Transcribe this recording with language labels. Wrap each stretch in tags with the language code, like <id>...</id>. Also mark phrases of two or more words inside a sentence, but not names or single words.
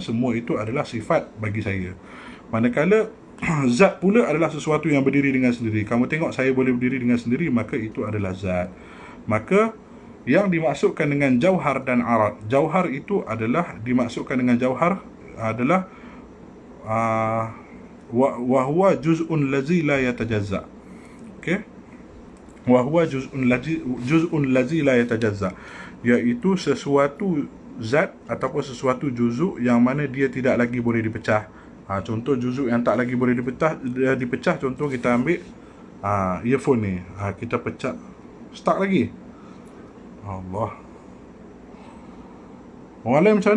<ms>Semua itu adalah sifat bagi saya. Manakala zat pula adalah sesuatu yang berdiri dengan sendiri. Kamu tengok saya boleh berdiri dengan sendiri, maka itu adalah zat. Maka yang dimaksudkan dengan jauhar dan arad, jauhar itu adalah dimaksudkan dengan jauhar adalah</ms> <ar>وهو جزء الذي لا يتجزأ. Okey, وهو جزء الذي لا يتجزأ,</ar> <ms>iaitu sesuatu zat ataupun sesuatu juzuk yang mana dia tidak lagi boleh dipecah. Contoh juzuk yang tak lagi boleh dipecah, contoh kita ambil earphone ni, kita pecah, stuck lagi. Allah, orang lain macam mana?</ms>